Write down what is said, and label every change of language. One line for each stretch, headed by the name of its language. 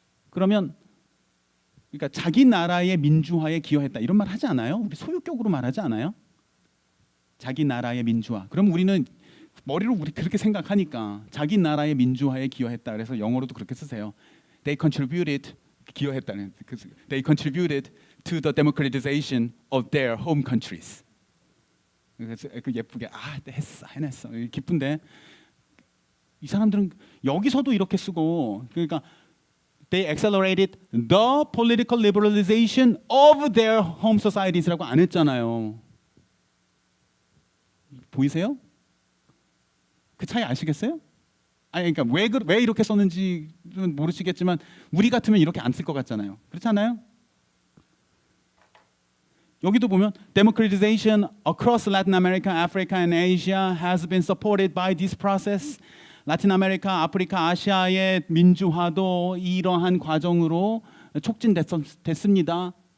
Korean: 그러면 그러니까 자기 나라의 민주화에 기여했다. 이런 말 하지 않아요? 우리 소유격으로 말하지 않아요? 자기 나라의 민주화. 그럼 우리는 머리로 우리 그렇게 생각하니까 자기 나라의 민주화에 기여했다. 그래서 영어로도 그렇게 쓰세요.
English: They contributed
Korean: 기여했다는.
English: They contributed to the democratization of their home countries.
Korean: 그래서 예쁘게 해냈어. 기쁜데 이 사람들은 여기서도 이렇게 쓰고 그러니까
English: They accelerated the political liberalization of their home societies
Korean: 라고 안 했잖아요. 보이세요? 그 차이 아시겠어요? 아니 그러니까 왜 이렇게 썼는지는 모르시겠지만 우리 같으면 이렇게 안 쓸 것 같잖아요. 그렇지 않아요? 여기도 보면
English: democratization across Latin America, Africa and Asia has been supported by this process.
Korean: 라틴 아메리카, 아프리카, 아시아의 민주화도 이러한 과정으로 촉진됐습니다.